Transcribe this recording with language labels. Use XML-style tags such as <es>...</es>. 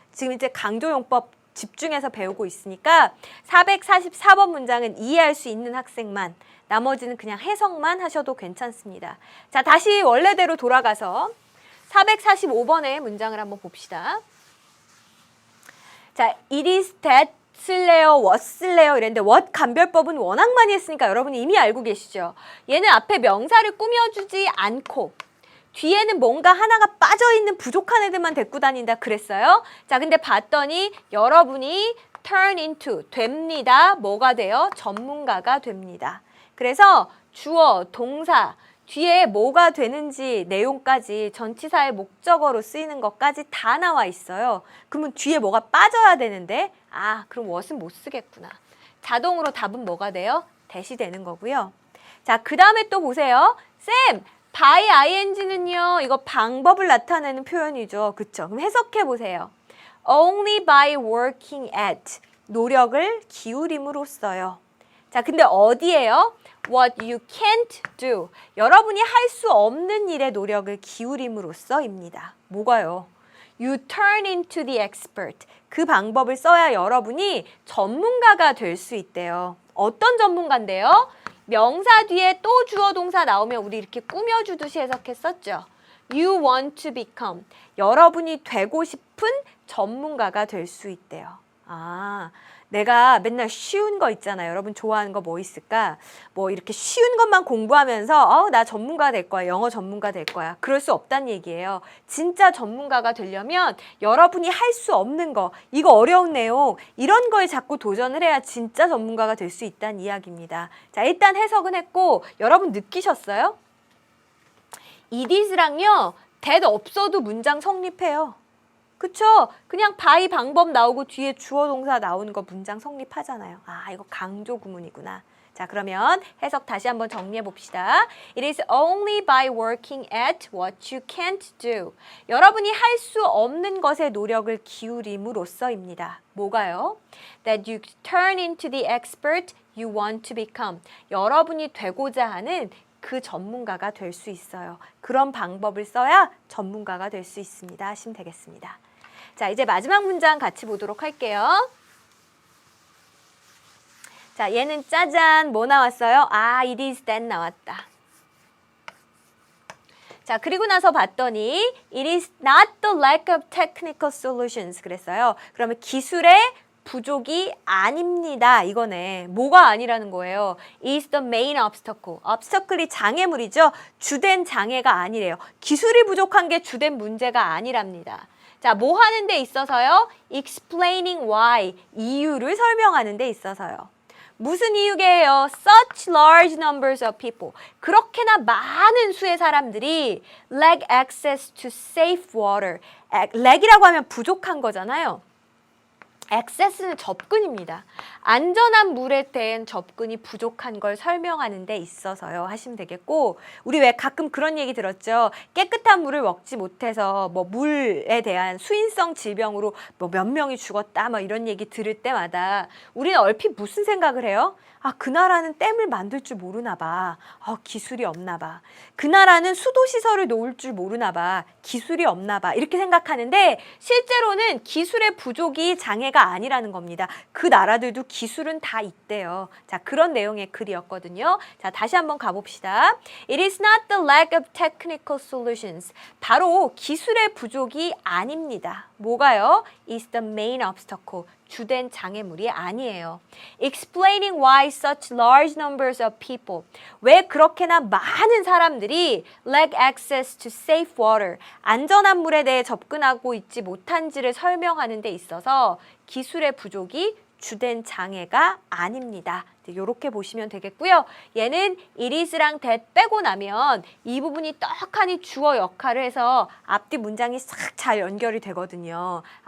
<ko>지금 이제 강조용법 집중해서 배우고 있으니까 444번 문장은 이해할 수 있는 학생만, 나머지는 그냥 해석만 하셔도 괜찮습니다. 자, 다시 원래대로 돌아가서 445번의 문장을 한번 봅시다. 자, it is that 쓸래요? what 쓸래요? 이랬는데 what 간별법은 워낙 많이 했으니까 여러분이 이미 알고 계시죠? 얘는 앞에 명사를 꾸며주지 않고 뒤에는 뭔가 하나가 빠져있는 부족한 애들만 데리고 다닌다 그랬어요. 자, 근데 봤더니 여러분이</ko> <en>turn into</en> <ko>됩니다. 뭐가 돼요? 전문가가 됩니다. 그래서 주어, 동사 뒤에 뭐가 되는지 내용까지 전치사의 목적어로 쓰이는 것까지 다 나와 있어요. 그러면 뒤에 뭐가 빠져야 되는데 그럼 what은 못 쓰겠구나. 자동으로 답은 뭐가 돼요? that이 되는 거고요. 자, 그 다음에 또 보세요. 쌤, by ing는요. 이거 방법을 나타내는 표현이죠. 그쵸? 그럼 해석해 보세요.</ko> <en>Only by working at</en> <ko>노력을 기울임으로써요. 자, 근데 어디에요?</ko> <en>What you can't do.</en> <ko>여러분이 할 수 없는 일에 노력을 기울임으로써입니다. 뭐가요?</ko> <en>You turn into the expert.</en> <ko>그 방법을 써야 여러분이 전문가가 될 수 있대요. 어떤 전문가인데요? 명사 뒤에 또 주어 동사 나오면 우리 이렇게 꾸며주듯이 해석했었죠.</ko> <en>You want to become.</en> <ko>여러분이 되고 싶은 전문가가 될 수 있대요. 내가 맨날 쉬운 거 있잖아요. 여러분 좋아하는 거 뭐 있을까? 뭐 이렇게 쉬운 것만 공부하면서 나 전문가 될 거야. 영어 전문가 될 거야. 그럴 수 없다는 얘기예요. 진짜 전문가가 되려면 여러분이 할 수 없는 거, 이거 어려운 내용, 이런 거에 자꾸 도전을 해야 진짜 전문가가 될 수 있다는 이야기입니다. 자, 일단 해석은 했고 여러분 느끼셨어요? it is랑요. that 없어도 문장 성립해요. 그쵸? 그냥 by 방법 나오고 뒤에 주어 동사 나오는 거 문장 성립하잖아요. 이거 강조 구문이구나. 자, 그러면 해석 다시 한번 정리해 봅시다.</ko> <en>It is only by working at what you can't do.</en> <ko>여러분이 할 수 없는 것에 노력을 기울임으로써입니다. 뭐가요?</ko> <en>That you turn into the expert you want to become.</en> <ko>여러분이 되고자 하는 그 전문가가 될 수 있어요. 그런 방법을 써야 전문가가 될 수 있습니다. 하시면 되겠습니다. 자, 이제 마지막 문장 같이 보도록 할게요. 자, 얘는 짜잔 뭐 나왔어요? it is that 나왔다. 자, 그리고 나서 봤더니</ko> <en>it is not the lack of technical solutions</en> <ko>그랬어요. 그러면 기술의 부족이 아닙니다. 이거네. 뭐가 아니라는 거예요?</ko> <en>is the main obstacle.</en> <ko>obstacle이 장애물이죠. 주된 장애가 아니래요. 기술이 부족한 게 주된 문제가 아니랍니다. 자, 뭐 하는 데 있어서요?</ko> <en>explaining why.</en> <ko>이유를 설명하는 데 있어서요. 무슨 이유게요?</ko> <en>Such large numbers of people.</en> <ko>그렇게나 많은 수의 사람들이</ko> <en>lack access to safe water.</en> <ko>lack이라고 하면 부족한 거잖아요. access는 접근입니다. 안전한 물에 대한 접근이 부족한 걸 설명하는 데 있어서요 하시면 되겠고, 우리 왜 가끔 그런 얘기 들었죠. 깨끗한 물을 먹지 못해서 뭐 물에 대한 수인성 질병으로 뭐 몇 명이 죽었다 뭐 이런 얘기 들을 때마다 우리는 얼핏 무슨 생각을 해요? 그 나라는 댐을 만들 줄 모르나 봐. 기술이 없나 봐. 그 나라는 수도시설을 놓을 줄 모르나 봐. 기술이 없나 봐. 이렇게 생각하는데 실제로는 기술의 부족이 장애가 아니라는 겁니다. 그 나라들도 기술은 다 있대요. 자, 그런 내용의 글이었거든요. 자, 다시 한번 가봅시다.</ko> <en>It is not the lack of technical solutions.</en> <ko>바로 기술의 부족이 아닙니다. 뭐가요?</ko> <en>Is the main obstacle.</en> <ko>주된 장애물이 아니에요.</ko> <en>Explaining why such large numbers of people.</en> <ko>왜 그렇게나 많은 사람들이</ko> <en>lack access to safe water.</en> <ko>안전한 물에 대해 접근하고 있지 못한지를 설명하는 데 있어서 기술의 부족이 주된 장애가 아닙니다. 이렇게 보시면 되겠고요. 얘는 it is랑 that 빼고 나면 이 부분이 떡하니 주어 역할을 해서 앞뒤 문장이 싹 잘 연결이 되거든요.</ko>